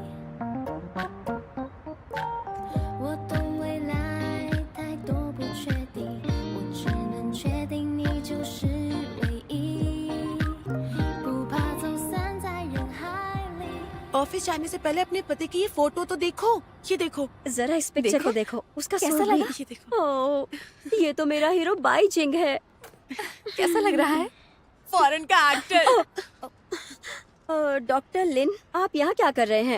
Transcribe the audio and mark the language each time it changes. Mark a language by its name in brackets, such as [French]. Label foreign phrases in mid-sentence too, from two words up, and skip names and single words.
[Chinese] 我懂未来太多不确定，我只能确定你就是唯一，不怕走散在人海里。 [Hindi] ऑफिस जाने से पहले अपने पति की ये फोटो तो देखो। ये देखो, जरा इस पिक्चर को देखो, उसका कैसा सूट लगा? भी। ये देखो, ओह, ये तो मेरा हीरो बाई जिंग है। कैसा लग रहा है? फॉरेन का एक्टर। डॉक्टर लिन, आप यहाँ क्या कर रहे हैं?